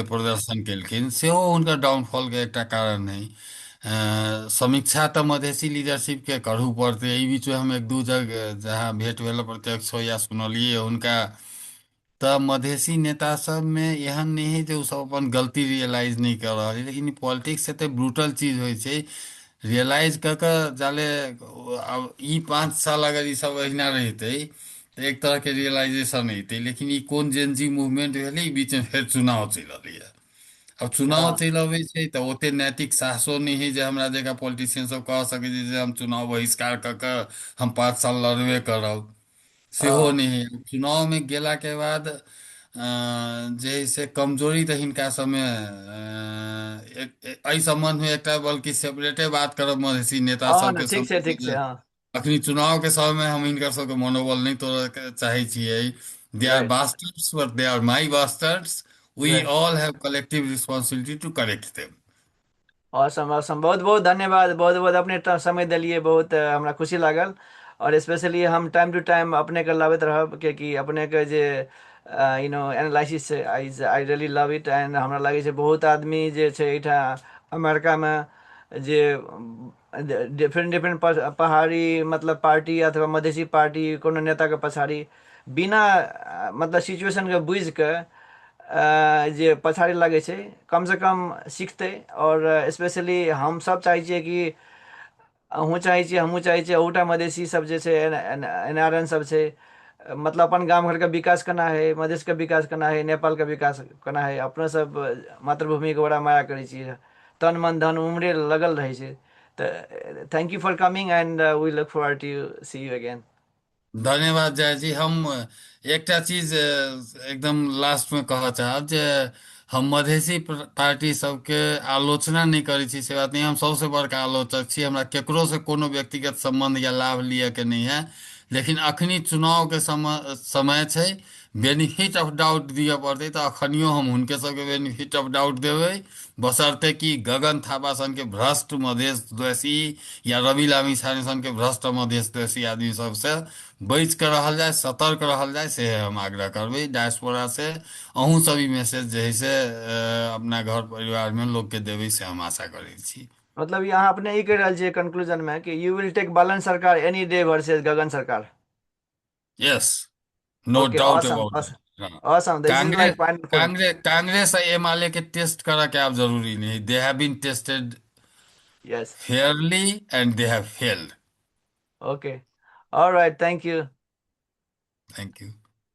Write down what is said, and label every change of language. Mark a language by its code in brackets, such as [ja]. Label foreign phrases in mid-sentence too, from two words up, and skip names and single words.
[mai] के प्रदर्शन केलखिन, सेहो हुनकर डाउनफॉल के एकटा कारण है। समीक्षा तऽ मधेसी लीडरशिप के करहु पड़तै। एहि बीच में हम एक दू जगह जहाँ भेंट भेल प्रत्यक्ष या सुनलियै हुनका, तऽ मधेसी नेता सब में एहन नहीं है जे ओ सब अपन गलती रियलाइज नहीं कर रहा है, लेकिन पॉलिटिक्स एते ब्रूटल चीज होइ छै। रियलाइज कऽ कऽ जाले अब ई 5 साल अगर ई सब अहिना रहितै तऽ एक तरह के रियलाइजेशन हेतै, लेकिन ई कोन [en] Gen Z movement [mai] भेलै, ई बीच में फेर चुनाव चलि अबैया। अब चुनाव हाँ चलि अबै छै तऽ ओते नैतिक साहसो नहि है जे हमरा जकाँ पॉलिटिशियन सब कह सकै छै जे हम चुनाव बहिष्कार कऽ कऽ हम 5 साल लड़बे करब। सेहो हाँ नहि है। चुनाव में गेला के बाद जे है से कमजोरी तऽ हिनका सबमे एहि संबंध में एकटा बल्कि सेपरेटे बात करब मधेसी नेता हाँ ना, सबके ठीक समय। छै हाँ। अखनी चुनाव के समय में हम हिनकर सबके मनोबल नहीं तोड़य के चाहे छियै। [en] they are राइट bastards but they are my bastards. वी राइट। all have collective responsibility to correct them. awesome awesome, [mai] बहुत बहुत धन्यवाद, बहुत बहुत अपने समय देलिए, बहुत हमरा खुशी लागल। और स्पेशली हम [en] time to time [mai] अपने के लाबैत रहब, कियाकि अपने के जे एनालिसिस छै, [en] I I really love it. [mai] एंड हमरा लागै छै बहुत आदमी जे छै एहिठाम अमेरिका में जे [en] different different [mai] पहाड़ी मतलब पार्टी अथवा मधेसी पार्टी कोनो नेता के पछाड़ी बिना मतलब सिचुएशन के बुझ के जे पछाड़ी लागै छै, कम से कम सीखतै। और स्पेशली हम सब चाहै छियै कि अहूँ चाहै छियै, हमहूँ चाहै छियै, अहूटा मधेसी सब जे छै, एनआरएन सब छै, मतलब अपन गाम घर के विकास केना है, मधेश के विकास केना है, नेपाल के विकास केना है। अपने सब मातृभूमि के बड़ा माया करै छियै, तन मन धन उमरे लगल रहै छै। [en] तऽ thank you for coming and we look forward to see you again. [mai] धन्यवाद जय जी। हम एकटा चीज एकदम लास्ट में कहऽ चाहब जे हम मधेसी पार्टी सबके आलोचना नहीं करै छी, से बात नहीं। हम सबसे बड़का आलोचक छी। हमरा केकरो से कोनो व्यक्तिगत संबंध या लाभ लिअ के नहीं है। लेकिन अखनी चुनाव के समय छै, [en] benefit of doubt [mai] दिअ पड़तै तऽ अखनियो हम हुनके सबके [en] benefit of doubt [mai] देबै। बशर्ते कि गगन थापा सन के भ्रष्ट मधेश द्वेषी या रवि लामी छाने सन के भ्रष्ट मधेश द्वेषी आदमी सबसे बचि कऽ रहल जाय, सतर्क रहल जाय, से हम आग्रह करबै डायस्पोरा से। अहूँ सब ई मैसेज जे है से अपना घर परिवार में लोग के देबै, से हम आशा करै छी। मतलब ये अहाँ अपने ई कहि रहल छियै कंक्लूजन में कि [en] you will take Balan sarkar any day versus Gagan sarkar. yes, no ओके डाउट ऑसम अबाउट ऑसम। दैट। हाँ। awesome, this is कांग्रेस like wonderful. [mai] कांग्रेस कांग्रेस और एमाले के टेस्ट करा के आप जरूरी नहीं, [en] they have been tested यस। fairly and they have failed. okay. alright, thank you. thank you.